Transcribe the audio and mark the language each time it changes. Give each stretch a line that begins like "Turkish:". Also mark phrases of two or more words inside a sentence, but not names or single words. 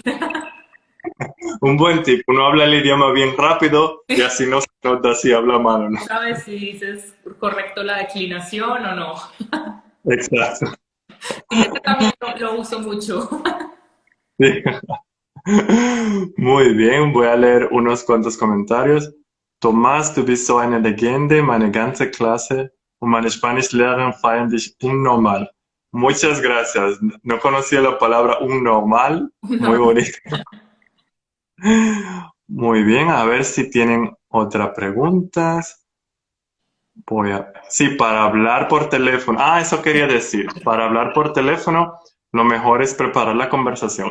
Spanish: Un buen tip, uno habla el idioma bien rápido y así no se nota si habla mal o no. ¿Sabes si dices correcto la declinación o no? Exacto. Sí, ese también lo uso mucho. Sí. Muy bien, voy a leer unos cuantos comentarios. Tomás,
German: du bist so eine Legende, meine ganze Klasse und meine Spanischlehrerin feiern dich unnormal.
Spanish: Muchas gracias. No conocía la palabra unnormal. Muy No. bonito. Muy bien, a ver si tienen otra pregunta. Sí, para hablar por teléfono. Eso quería decir. Para hablar por teléfono, lo mejor es preparar la conversación.